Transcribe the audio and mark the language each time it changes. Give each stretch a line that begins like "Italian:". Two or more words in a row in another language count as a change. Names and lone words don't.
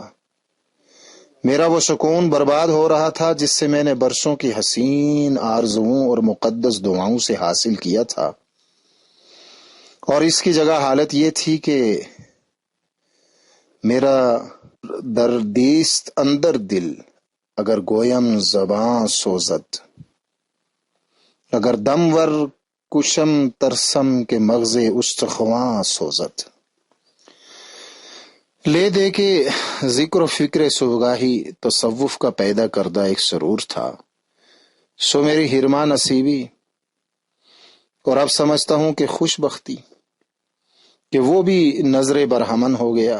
Urdu: میرا وہ سکون برباد ہو رہا تھا جس سے میں نے برسوں کی حسین آرزوؤں اور مقدس دعاؤں سے حاصل کیا تھا، اور اس کی جگہ حالت یہ تھی کہ
Persian: میرا دردیست اندر دل اگر گویم زباں سوزد، اگر دم ور کشم ترسم کے مغز استخواں سوزد۔
Urdu: لے دے کے ذکر و فکر صبحگاہی تصوف کا پیدا کردہ ایک سرور تھا، سو میری ہرما نصیبی، اور اب سمجھتا ہوں کہ خوش بختی کہ وہ بھی نظر برہمن ہو گیا۔